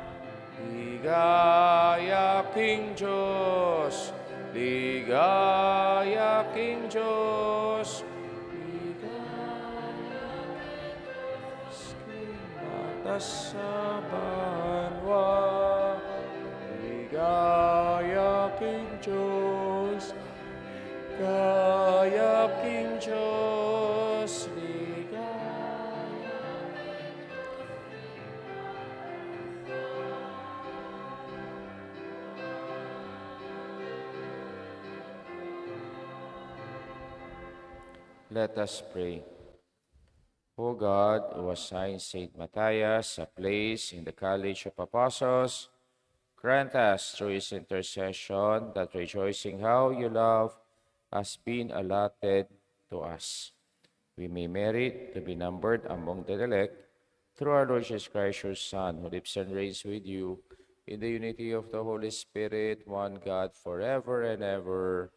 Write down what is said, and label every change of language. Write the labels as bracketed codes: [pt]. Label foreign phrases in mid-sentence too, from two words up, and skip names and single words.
[pam] Ligaya King Diyos, ligaya King Diyos, ligaya King batas sa banwa. Ligaya King Diyos, ligaya King Diyos, ligaya. [en] Let us pray. O God, who assigned Saint Matthias a place in the College of Apostles, grant us through his intercession that rejoicing how you love has been allotted to us, we may merit to be numbered among the elect through our Lord Jesus Christ, your Son, who lives and reigns with you in the unity of the Holy Spirit, one God, forever and ever.